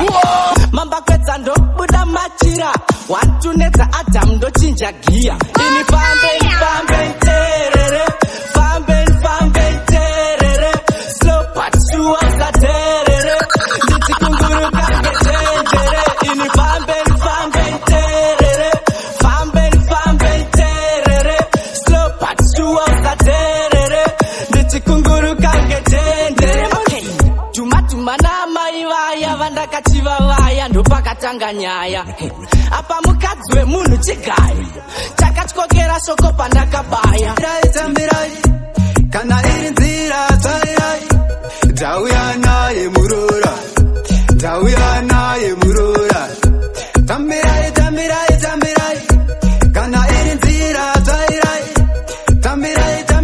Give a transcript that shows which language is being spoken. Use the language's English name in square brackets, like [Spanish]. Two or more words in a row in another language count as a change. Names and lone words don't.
[Shona] mamba kwedza ndobuda machira 1 nedza Adam ndochinja giya ini fambe terere fambe terere [English] slow but sure [Shona] za terere ndichikunguruka ngetenjere ini fambe terere fambe terere [English] slow but sure [Shona] za terere ndichikunguruka ngetenjere tuma na mai vaya vandakachiva vaya ndopakatanga nyaya apa mukadzi wemunhu chigayo chakatyokera shoko pandakabaya tambirai kana iri nzira tsairai ndauya naye murora tambirai kana iri nzira tsairai tambirai